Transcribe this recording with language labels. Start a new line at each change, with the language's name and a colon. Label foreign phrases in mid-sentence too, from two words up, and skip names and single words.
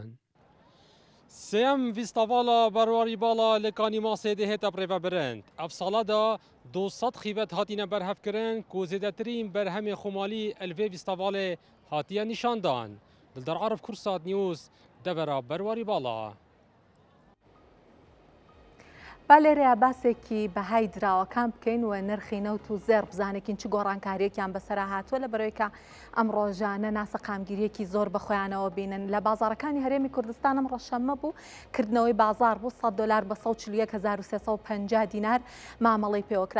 Kurdish: Sêyem fîstîvala berwarî bala li Kanî Masê de hête pirêvebirind. Ev sala da 200 xîvet hatîne berhevkirin ku zêdetirîn berhemê xûmalî li vê fîstîvalê hatiye nîşandan. Dildar Arif Kursat News devera berwarî bala.
Central Kurdish: با لێرەیە باسێکی بەهای دراوەکان بکەین و نرخی نەوت و زێر بزانێکین چ گۆڕانکاریەکیان بەسەرا هاتووە لە بەرەوەی کە ئەم ڕۆژانە ناسە قامگیریەکی زۆر بەخۆیانەوە بینن. لە بازاڕەکانی هەرێمی کوردستان ئەم ڕەشەمە بوو کردنەوەی بازار بوو $100 بە 141,350 دینار مامەڵەی پێوەکرا.